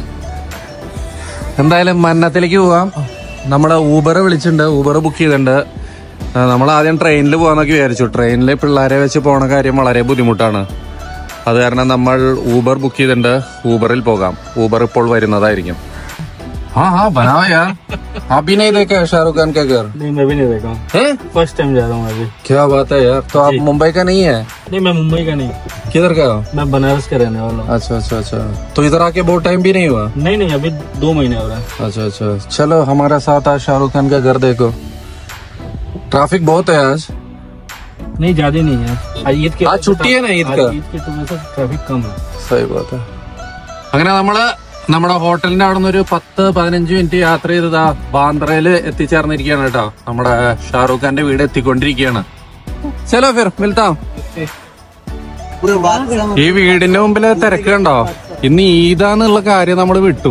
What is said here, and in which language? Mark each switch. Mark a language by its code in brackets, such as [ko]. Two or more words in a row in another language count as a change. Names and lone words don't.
[ml] എന്തായാലും മന്നത്തിലേക്ക് പോവാം. നമ്മള് ഊബർ വിളിച്ചിട്ടുണ്ട്, ഊബർ ബുക്ക് ചെയ്തിട്ടുണ്ട്. നമ്മൾ ആദ്യം ട്രെയിനിൽ പോകാന്നൊക്കെ വിചാരിച്ചു. ട്രെയിനിൽ പിള്ളേരെ വെച്ച് പോണ കാര്യം വളരെ ബുദ്ധിമുട്ടാണ്. അത് കാരണം നമ്മൾ ഊബർ ബുക്ക് ചെയ്തിട്ടുണ്ട്. ഊബറിൽ പോകാം. ഊബർ ഇപ്പോൾ വരുന്നതായിരിക്കും. [hi] हाँ बनाओ यार। आप भी नहीं देखे शाहरुख खान का घर? नहीं, मैं भी नहीं देखा हूँ। [en] first time [hi] जा रहा हूँ अभी। क्या बात है यार। तो आप मुंबई का नहीं है? नहीं, मैं मुंबई का नहीं। किधर का हो? मैं बनारस का रहने वाला हूँ। अच्छा अच्छा अच्छा। तो इधर आके बहुत टाइम भी नहीं हुआ? नहीं, अभी 2 महीने हो रहा है। अच्छा अच्छा, चलो हमारे साथ आज शाहरुख खान का घर देखो। ट्रैफिक बहुत है आज? नहीं, ज्यादा नहीं है। ईद की आज छुट्टी है ना, ईद का? ईद की वजह से ट्रैफिक कम है। सही बात है. [ml] അങ്ങനെ നമ്മുടെ ഹോട്ടലിന്റെ അവിടെ നിന്ന് ഒരു 10-15 മിനിറ്റ് യാത്ര ചെയ്തതാ ബാന്ദ്രയില് എത്തിച്ചേർന്നിരിക്കുകയാണ് കേട്ടോ. നമ്മുടെ ഷാറൂഖ് ഖാന്റെ വീട് എത്തിക്കൊണ്ടിരിക്കുകയാണ്. [hi] चलो फिर मिलते. [ml] ഈ വീടിന്റെ മുമ്പില് തിരക്ക് കണ്ടോ? ഇന്ന് ഈദാന്നുള്ള കാര്യം നമ്മൾ വിട്ടു.